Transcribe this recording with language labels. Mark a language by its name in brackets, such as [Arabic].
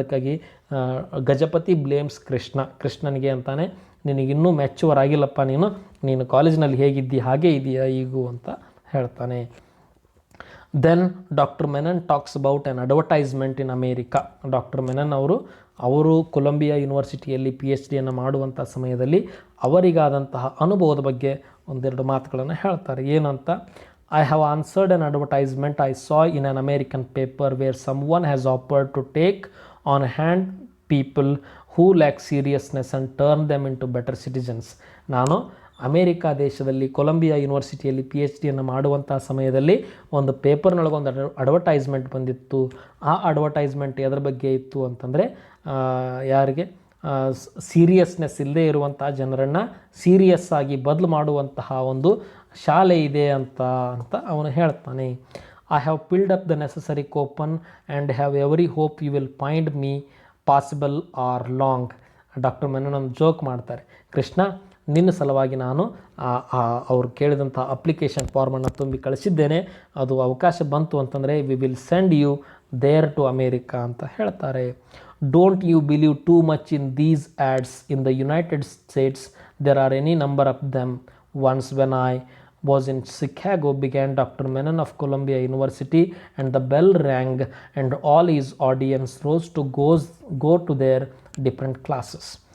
[Kannada] ಅದಕ್ಕಾಗಿ ಗಜಪತಿ ಬ್ಲೇಮ್ಸ್ ಕೃಷ್ಣನಿಗೆ ಅಂತಾನೆ, ನಿನಗಿನ್ನೂ ಮ್ಯಾಚ್ಯೂರ್ ಆಗಿಲ್ಲಪ್ಪ, ನೀನು ಕಾಲೇಜಿನಲ್ಲಿ ಹೇಗಿದ್ದಿ ಹಾಗೇ ಇದೆಯಾ ಈಗೂ ಅಂತ ಹೇಳ್ತಾನೆ. [English] Then doctor Menon talks about an advertisement in America. [Kannada] Doctor Menon ಅವರು ಕೊಲಂಬಿಯಾ ಯೂನಿವರ್ಸಿಟಿಯಲ್ಲಿ PhD ಮಾಡುವಂಥ ಸಮಯದಲ್ಲಿ ಅವರಿಗಾದಂತಹ ಅನುಭವದ ಬಗ್ಗೆ ಒಂದೆರಡು ಮಾತುಗಳನ್ನು ಹೇಳ್ತಾರೆ. [English] ಏನಂತ, I have answered an advertisement I saw in an American paper where someone has offered to take on hand people who lack seriousness and turn them into better citizens. [Kannada] ನಾನು America ದೇಶದಲ್ಲಿ ಕೊಲಂಬಿಯಾ ಯೂನಿವರ್ಸಿಟಿಯಲ್ಲಿ PhD ಮಾಡುವಂಥ ಸಮಯದಲ್ಲಿ ಒಂದು ಪೇಪರ್ನೊಳಗೊಂದು advertisement ಬಂದಿತ್ತು. ಆ advertisement ಎದ್ರ ಬಗ್ಗೆ ಇತ್ತು ಅಂತಂದರೆ, ಯಾರಿಗೆ ಸೀರಿಯಸ್ನೆಸ್ ಇಲ್ಲದೆ ಇರುವಂಥ ಜನರನ್ನು ಸೀರಿಯಸ್ ಆಗಿ ಬದಲು ಮಾಡುವಂತಹ ಒಂದು ಶಾಲೆ ಇದೆ ಅಂತ ಅವನು ಹೇಳ್ತಾನೆ. [English] I have filled up the necessary coupon and have every hope you will find me possible ere long. [Kannada] Doctor Menon ಒಂದು ಜೋಕ್ ಮಾಡ್ತಾರೆ, ಕೃಷ್ಣ ನಿನ್ನ ಸಲುವಾಗಿ ನಾನು ಅವ್ರು ಕೇಳಿದಂಥ ಅಪ್ಲಿಕೇಶನ್ ಫಾರ್ಮನ್ನು ತುಂಬಿ ಕಳಿಸಿದ್ದೇನೆ, ಅದು ಅವಕಾಶ ಬಂತು ಅಂತಂದರೆ [English] we will send you there to America [Kannada] ಅಂತ ಹೇಳ್ತಾರೆ. [English] Don't you believe too much in these ads in the United States, there are any number of them. Once when I was in Chicago, began Dr. Menon of Columbia University, and the bell rang and all his audience rose to go to their different classes.